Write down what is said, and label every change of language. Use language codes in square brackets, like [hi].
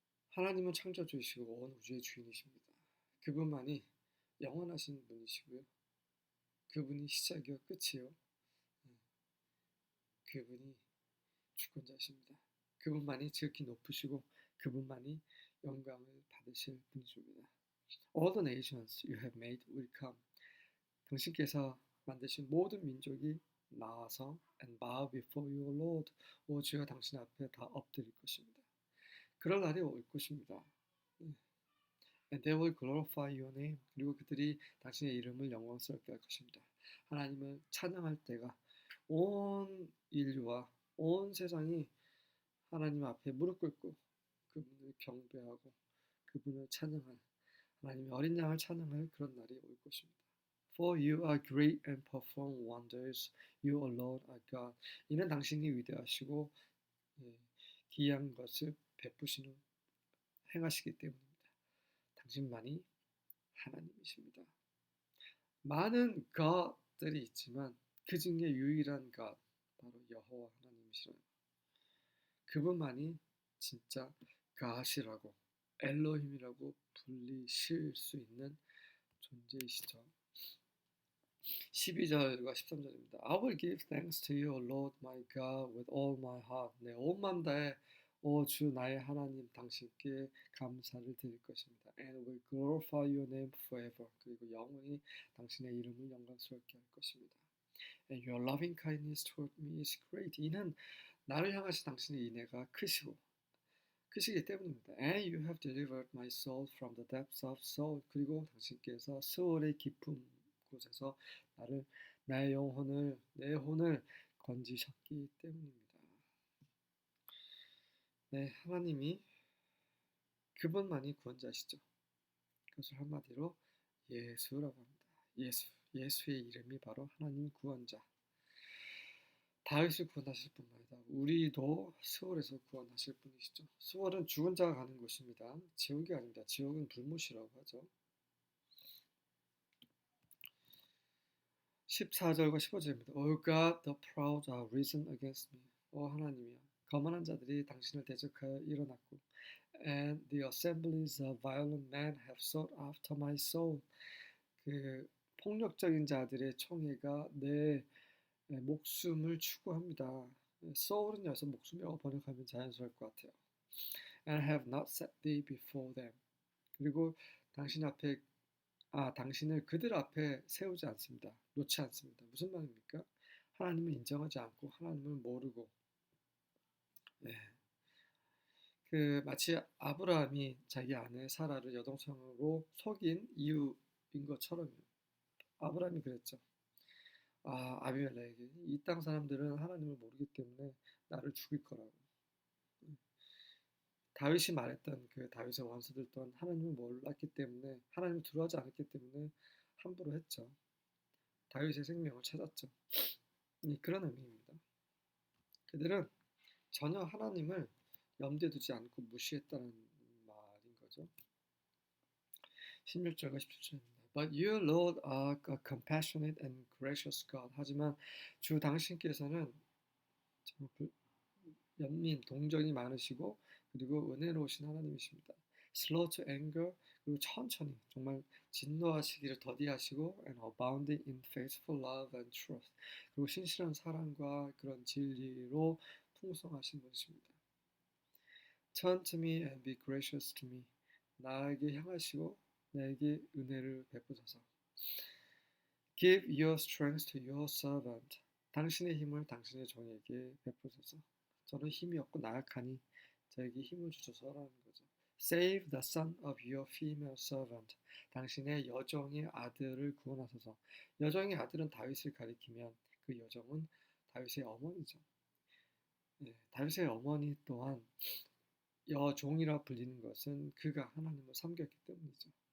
[ko] 하나님은 창조주이시고 온 우주의 주인이십니다. 그분만이 영원하신 분이시고요. 그분이 시작이요 끝이요. 그분이 주권자십니다. 그분만이 지극히 높으시고 그분만이 영광을 받으실 분이십니다. [en] All the nations you have made will come. [ko] 당신께서 만드신 모든 민족이 나와서 [en] and bow before your Lord. [ko] 오 주여 당신 앞에 다 엎드릴 것입니다. 그럴 날이 올 것입니다. [en] And they will glorify your name. [ko] 그리고 그들이 당신의 이름을 영광스럽게 할 것입니다. 하나님을 찬양할 때가 온 인류와 온 세상이 하나님 앞에 무릎 꿇고 그분을 경배하고 그분을 찬양할 하나님의 어린 양을 찬양할 그런 날이 올 것입니다. [en] For you are great and perform wonders. You alone are God. [ko] 이는 당신이 위대하시고 기이한 것을 베푸시는 행하시기 때문입니다. 당신만이 하나님이십니다. 많은 God들이 있지만 그 중에 유일한 God, 바로 여호와 하나님이시라는 그분만이 진짜 가시라고 엘로힘이라고 불리실 수 있는 존재이시죠. 12절과 13절입니다. [en] I will give thanks to you, Lord my God, with all my heart. [ko] 내 온 마음 다해 주 나의 하나님 당신께 감사를 드릴 것입니다. [en] And will glorify your name forever. [ko] 그리고 영원히 당신의 이름을 영광스럽게 할 것입니다. [en] And your loving kindness toward me is great. [ko] 이는 나를 향하신 당신의 인애가 크시기 때문입니다. [en] And you have delivered my soul from the depths of Sheol. [ko] 그리고 당신께서 스월의 깊은 곳에서 나의 영혼을 내 혼을 건지셨기 때문입니다. 네, 하나님이 그분만이 구원자시죠. 그것을 한마디로 예수라고 합니다. 예수의 이름이 바로 하나님 구원자. 다윗을 구원하실 뿐만 아니라 우리도 스월에서 구원하실 분이시죠. 스월은 죽은 자가 가는 곳입니다. 지옥이 아닙니다. 지옥은 불못이라고 하죠. 14절과 15절입니다. [en] O God, the proud are risen against me. [ko] 하나님이여, 거만한 자들이 당신을 대적하여 일어났고, [en] and the assemblies of violent men have sought after my soul. [ko] 그 폭력적인 자들의 총회가 내 목숨을 추구합니다. soul은 여기서 목숨이라고 번역하면 자연스러울 것 같아요. [en] And have not set thee before them. [ko] 그리고 당신을 그들 앞에 세우지 않습니다. 놓지 않습니다. 무슨 말입니까? 하나님을 인정하지 않고 하나님을 모르고, 마치 아브라함이 자기 아내 사라를 여동생으로 속인 이유인 것처럼요. 아브라함이 그랬죠. 아비멜렉에게 이 땅 사람들은 하나님을 모르기 때문에 나를 죽일 거라고. 다윗이 말했던 그 다윗의 원수들 또한 하나님을 몰랐기 때문에 하나님을 두려워하지 않았기 때문에 함부로 했죠. 다윗의 생명을 찾았죠. 그런 의미입니다. 그들은 전혀 하나님을 염두에 두지 않고 무시했다는 말인 거죠. 16절과 17절입니다. [en] But you, Lord, are a compassionate and gracious God. [ko] 하지만 주 당신께서는 연민, 동정이 많으시고 그리고 은혜로우신 하나님이십니다. [en] Slow to anger, [ko] 그리고 천천히 정말 진노하시기를 더디하시고 [en] and abounding in faithful love and truth. [ko] 그리고 신실한 사랑과 그런 진리로 풍성하신 분이십니다. [en] Turn to me and be gracious to me. [ko] 나에게 향하시고 나에게 은혜를 베푸소서. [en] Give your strength to your servant. [ko] 당신의 힘을 당신의 종에게 베푸소서. 저는 힘이 없고 나약하니 저에게 힘을 주소서라는 거죠. [en] Save the son of your female servant. [ko] 당신의 여종의 아들을 구원하소서. 여종의 아들은 다윗을 가리키면 그 여종은 다윗의 어머니죠. 다윗의 어머니 또한 여종이라 불리는 것은 그가 하나님을 섬겼기 때문이죠.